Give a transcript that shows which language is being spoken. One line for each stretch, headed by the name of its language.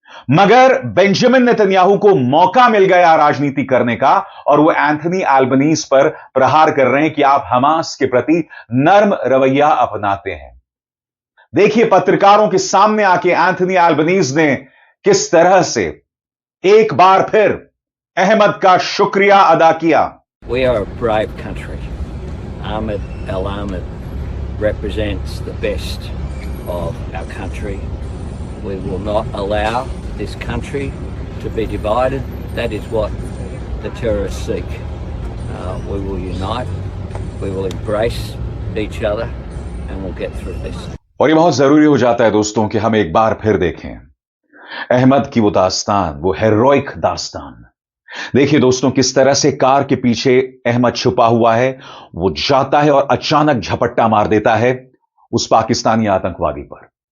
Hindi: मगर Benjamin Netanyahu को मौका मिल गया राजनीति करने का, और वो एंथनी अल्बनीज पर प्रहार कर रहे हैं कि आप हमास के प्रति नर्म रवैया अपनाते हैं। देखिए पत्रकारों के सामने आके एंथनी अल्बनीज ने किस तरह से एक बार फिर अहमद का शुक्रिया अदा किया।
English: We are a brave country. Ahmed Al Ahmed represents the best of our country. We will not allow this country to be divided. That is what the terrorists seek. We will unite, we will embrace each other, and we'll get through this.
Hindi: और ये बहुत जरूरी हो जाता है दोस्तों कि हम एक बार फिर देखें अहमद की वो दास्तान, वो हेरोइक दास्तान। देखिए दोस्तों, किस तरह से कार के पीछे अहमद छुपा हुआ है। वो जाता है और अचानक झपट्टा मार देता है उस पाकिस्तानी आतंकवादी पर।